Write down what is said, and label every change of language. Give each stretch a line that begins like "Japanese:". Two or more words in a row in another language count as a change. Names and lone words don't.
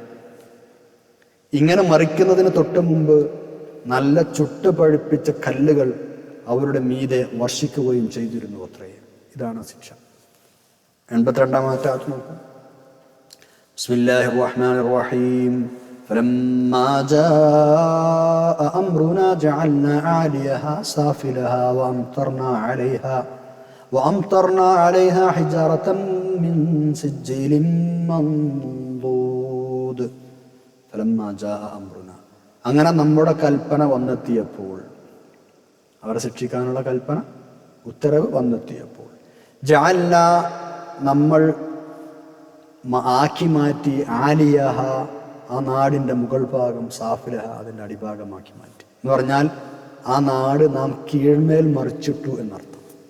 Malayalam: ഇങ്ങനെ മറിക്കുന്നതിന് തൊട്ട് മുമ്പ് നല്ല ചുട്ട് പഴുപ്പിച്ച കല്ലുകൾ അവരുടെ മീതെ വർഷിക്കുകയും ചെയ്തിരുന്നു അത്രേ. ഇതാണ് ശിക്ഷ. 82ാമത്തെ ആയത്ത് നോക്കൂ.
Arabic: بسم الله الرحمن الرحيم. فلما جاء أمرنا جعلنا عاليها سافلها وأمطرنا عليها حجارة من سجيل منضود. فلما جاء أمرنا,
Malayalam: അങ്ങനെ നമ്മുടെ കൽപ്പന വന്നെത്തിയപ്പോൾ, അവരെ ശിക്ഷിക്കാനുള്ള കൽപ്പന, ഉത്തരവ് വന്നെത്തിയപ്പോൾ, ജഅൽന, നമ്മൾ ആക്കി മാറ്റി. ആലിയഹ, ആ നാടിൻ്റെ മുകൾ ഭാഗം, സാഫിലഹ, അതിൻ്റെ അടിഭാഗമാക്കി മാറ്റി എന്ന് പറഞ്ഞാൽ ആ നാട് നാം കീഴ്മേൽ മറിച്ചിട്ടു എന്നർത്ഥം.